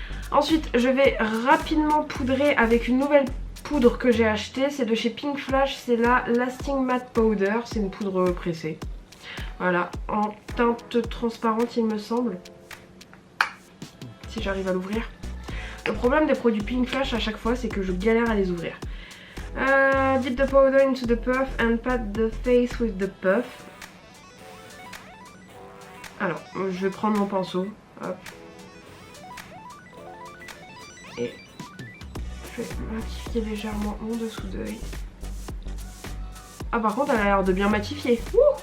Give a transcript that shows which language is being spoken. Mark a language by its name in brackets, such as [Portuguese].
[French] Ensuite je vais rapidement poudrer avec une nouvelle poudre que j'ai achetée, c'est de chez Pink Flash, c'est la Lasting Matte Powder, c'est une poudre pressée. Voilà, en teinte transparente il me semble, si j'arrive à l'ouvrir. Le problème des produits Pink Flash à chaque fois c'est que je galère à les ouvrir. [English] Dip the powder into the puff and pat the face with the puff. [French] Alors, je vais prendre mon pinceau. Hop. Et je vais matifier légèrement mon dessous d'œil. Ah par contre elle a l'air de bien matifier. Ouh.